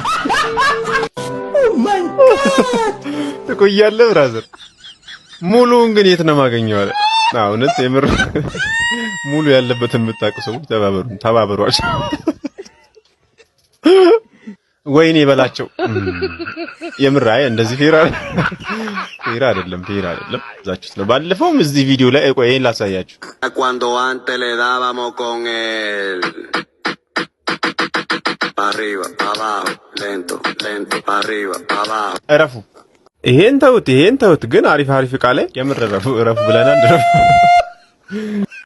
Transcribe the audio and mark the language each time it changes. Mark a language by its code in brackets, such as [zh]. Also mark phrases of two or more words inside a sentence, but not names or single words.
[am] ትቆያለህ ብራዘር። ሙሉውን ግን የት ነው የማገኘው አለ። እውነት የምር ሙሉ ያለበትን የምታውቁ ሰዎች ተባበሯቸው። ወይኔ በላቸው። የምር አይ እንደዚህ ፌር አይደለም። ዛችሁት ነው። ባለፈውም እዚህ ቪዲዮ ላይ ቆይን ላሳያችሁ። [es] Cuando antes le dábamos con el arriba, abajo, lento, arriba, abajo. [am] እረፉ። ይሄን ተውት። ግን አሪፍ ቃል ላይ የምር እረፉ ብለናል።